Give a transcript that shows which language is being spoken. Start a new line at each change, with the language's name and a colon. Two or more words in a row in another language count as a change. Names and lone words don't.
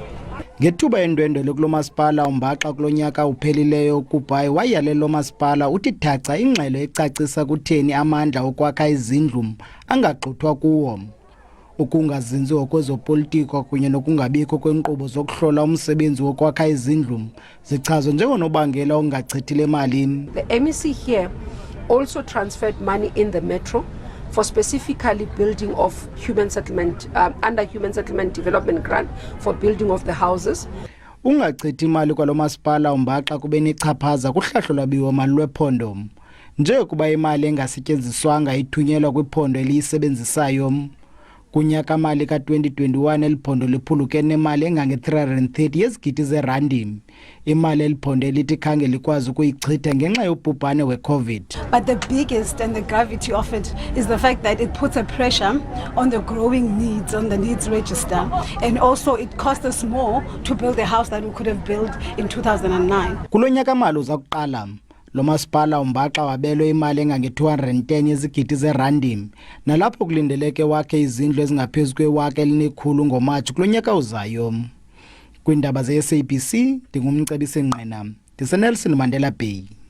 Xhosa: Ngethuba endwendwele kulo masipala umbaxa kulo nyaka uphelileyo uGubhayi wayalela lo masipala uthi thaca ingxelo ecacisa kutheni amandla okwakha izindlu angagxuthwa kuwo. Ukungazinziwa kwezopolitiko kunye nokungabikho kwenkqubo zokuhlola umsebenzi wokwakha izindlu zichazwe njengonobangela ongachithile emalini.
English: The MEC here also transferred money in the metro for specifically building of human settlement, under human settlement development grant for building of the houses.
Xhosa: Ungachithi imali kwalo masipala umbaxa kube nechaphaza kuhlahlo lwabiwo mali lwephondo. Nje kuba imali engasetyenziswanga ithunyelwa kwiphondo eliyisebenzisayo. Kunyaka mali ka-2021 eliphondo liphuluke nemali engange-330 yezigidi zerandi. Imali eliphondo elithi khange likwazi ukuyichitha ngenxa yobhubhane we-COVID.
English: But the biggest and the gravity of it is the fact that it puts a pressure on the growing needs, on the needs register, and also it cost us more to build a house that we could have built in 2009.
Xhosa: Kulo nyaka mali uza kuqala lo masipala umbaxa wabelwe imali engange-210 yezigidi zerandi nalapho kulindeleke wakhe izindlu ezingaphezu kwe-1,100 ngoMatshi kulo nyaka uzayo. Kwiindaba ze-SABC ndingumcebisi Ngqena, ndiseNelson Mandela Bay.